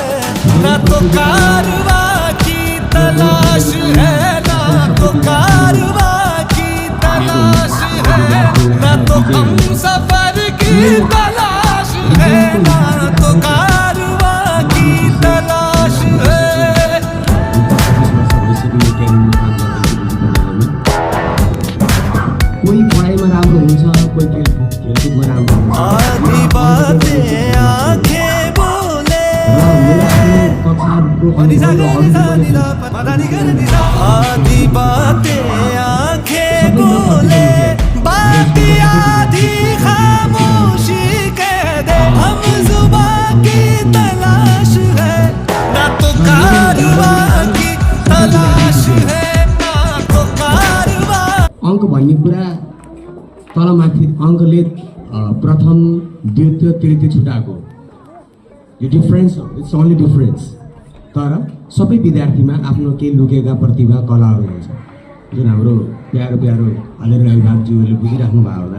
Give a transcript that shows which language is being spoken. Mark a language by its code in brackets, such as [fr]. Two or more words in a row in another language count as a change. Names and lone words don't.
[hi] ना तो कारवा की तलाश है, ना तो कारवा की तलाश है, ना तो हम सफर की तलाश है, ना तो कारवा की तलाश है। [ne] कोही पढाइमा राम्रो हुन्छ, कोही खेलकुदमा राम्रो हुन्छ। [hi] आधी बातें आंखें बोले, आधी बातें आंखें बोले, बात आधी खामोशी कह दे, हम जुबान की तलाश है, ना तो कारवा की तलाश है, ना तो कारवा। [ne] अङ्क भन्ने कुरा तलमाथि अङ्कले प्रथम द्वितीय तृतीय छुटाएको यो डिफरेन्स, [en] it's only difference. [ne] तर सबै विद्यार्थीमा आफ्नो केही लुकेका प्रतिभा कलाहरू हुन्छ, जुन हाम्रो प्यारो प्यारो आदरणीय अभिभावकज्यूहरूले बुझिराख्नु भयो होला।